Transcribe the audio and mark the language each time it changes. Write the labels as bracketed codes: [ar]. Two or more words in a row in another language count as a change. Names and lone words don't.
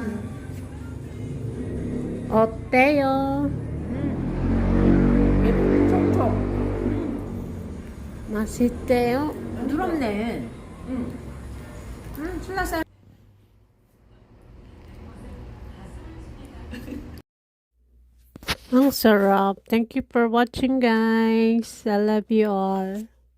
[ko] 어때요? 초코. 맛있대요? 부드럽네. 신났어요. [tl] Ang sarap. [en] Thank you for watching, guys. I love you all.